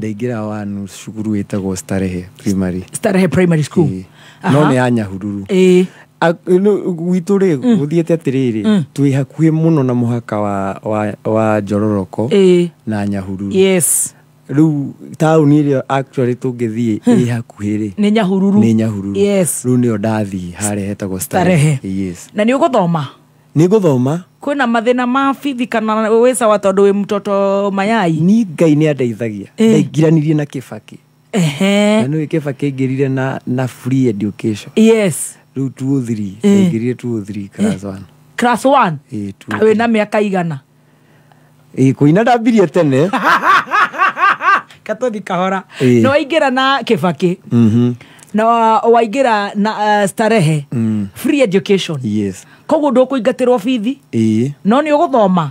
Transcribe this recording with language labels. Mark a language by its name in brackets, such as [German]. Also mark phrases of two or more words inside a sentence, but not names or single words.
[Kikuyu] ndaingĩra wanu cukuru wĩtagwo Starehe Primary School no nĩ ya Nyahururu gwitũ rĩ gũthiĩte atĩrĩrĩ twĩ hakuhĩ mũno na mũhaka wa Njororoko na Nyahururu riu tauni ĩrĩa actually tũngĩthiĩ ĩ hakuhĩ rĩ nĩ Nyahururu riu nĩyo ndathi harĩa hetagwo Starehe na nĩ ũgũthoma kwĩna mathĩna ma bithi kana wĩ sawa tondũ wĩ [Swahili] mtoto mayai [Kikuyu] ni Ngai nĩ andeithagia ndaingiranirie na Kĩbakĩ na nĩ Kĩbakĩ aingĩrire na [English] free education [Kikuyu] riu 203 aingĩrire 203 class 1 wĩna mĩaka igana kũina ndambirie tene katothi kahora no waingĩra na Kĩbakĩ na waingĩra na Starehe [English] free education [Kikuyu] koguo ndũkũingatĩrwo bithi no nĩ ũgũthoma